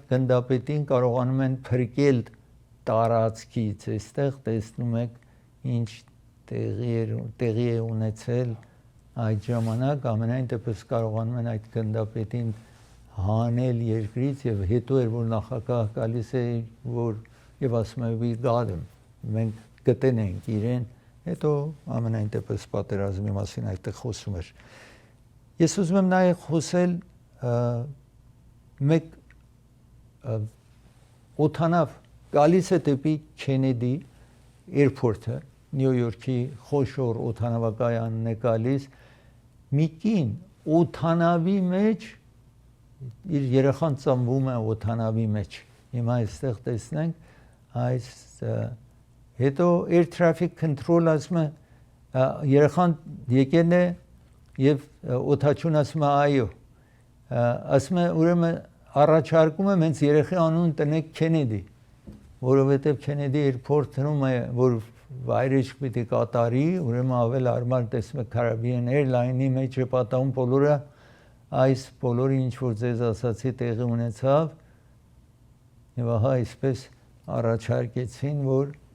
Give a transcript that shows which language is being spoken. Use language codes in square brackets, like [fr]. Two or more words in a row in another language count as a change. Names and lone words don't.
[hy] գնդապետին կարողանում են փրկել տարածքից, այստեղ տեսնում եք ինչ տեղի է ունեցել այդ ժամանակ, ամենայն դեպս կարողանում են այդ գնդապետին հանել երկրից եւ հետո էր որ նախագահ գալիս է որ եւ ասում է [en] we got him, [hy] մենք գտնենք իրեն, հետո ամենայն դեպս պատերազմի մասին այդտեղ խոսում էր։ Ես ուզում եմ նաեւ խոսել մեկ օդանավ գալիս է դեպի Քենեդի էրպորտը, Նյու Յորքի խոշոր օդանավակայանն է գալիս, մի կին օդանավի մեջ իր երեխան ծնվում է օդանավի մեջ։ Հիմա այստեղ տեսնենք այս հետո [en] air traffic control [hy] ասում է երեխան եկել է եւ օդաչուն ասում է այո, ասում է ուրեմն առաջարկում եմ հենց երեխի անուն տնեք Քենեդի, որովհետեւ Քենեդի էրպորտում է որ վայրեջք պիտի կատարի, ուրեմն ավել արմար տեսնում եք Caribbean Airline-ի մեջ է պատահում բոլորը այս բոլորը ինչ որ ձեզ ասացի տեղի ունեցավ եւ ահա այսպես առաջարկեցին որ